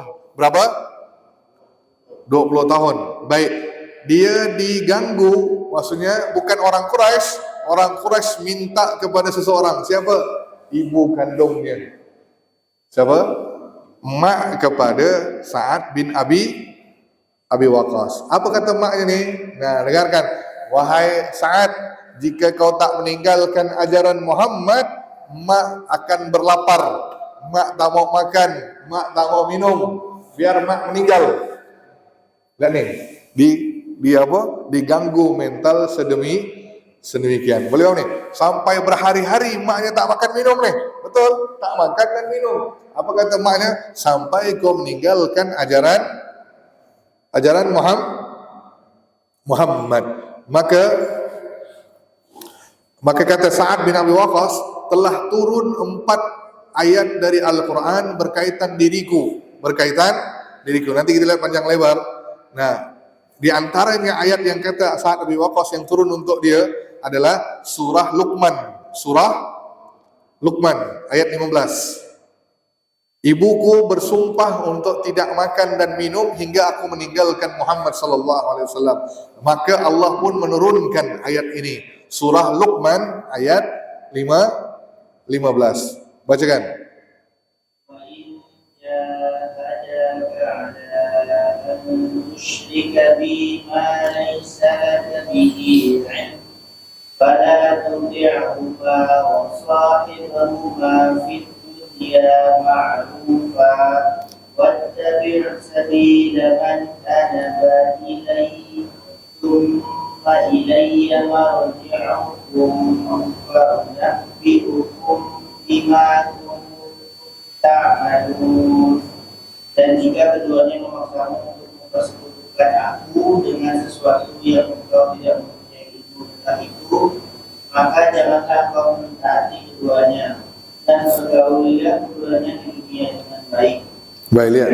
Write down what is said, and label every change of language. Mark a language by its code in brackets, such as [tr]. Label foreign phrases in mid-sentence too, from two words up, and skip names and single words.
[ms] Berapa? 20 tahun. Baik. Dia diganggu, maksudnya bukan orang Quraisy. Orang Quraisy minta kepada seseorang. Siapa? Ibu kandungnya. Siapa? Mak kepada Sa'ad bin Abi Waqqas. Apa kata maknya ni? Nah, dengarkan. Wahai Sa'ad, jika kau tak meninggalkan ajaran Muhammad, mak akan berlapar. Mak tak mau makan, mak tak mau minum. Biar mak meninggal. Lihat ni, diganggu mental sedemikian. Beliau ni sampai berhari-hari maknya tak makan minum ni. Betul? Tak makan dan minum. Apa kata maknya? Sampai kau meninggalkan ajaran Muhammad. Maka kata Sa'ad bin Abi Waqqas, telah turun 4 ayat dari Al-Quran berkaitan diriku. Nanti kita lihat panjang lebar. Nah, di antaranya ayat yang kata Sa'ad bin Waqqas yang turun untuk dia adalah surah Luqman. Surah Luqman ayat 15. Ibuku bersumpah untuk tidak makan dan minum hingga aku meninggalkan Muhammad [ar] صلى الله عليه وسلم. [ms] Maka Allah pun menurunkan ayat ini. Surah Luqman ayat 15. Bacakan. [ar] وإن جاهداك على أن تشرك بي ما ليس لك به علم فلا تطعهما وصاحبهما في الدنيا معروفا واتبع سبيل من أناب إلي ثم إلي مرجعكم فأنبئكم بما كنتم تعملون. [ms] Dan jika keduanya memaksamu untuk mempersekutukan aku dengan sesuatu yang engkau tidak mempunyai ilmu tentang itu, maka janganlah kau mentaati keduanya dan pergaulilah keduanya di dunia dengan baik. Baik, lihat.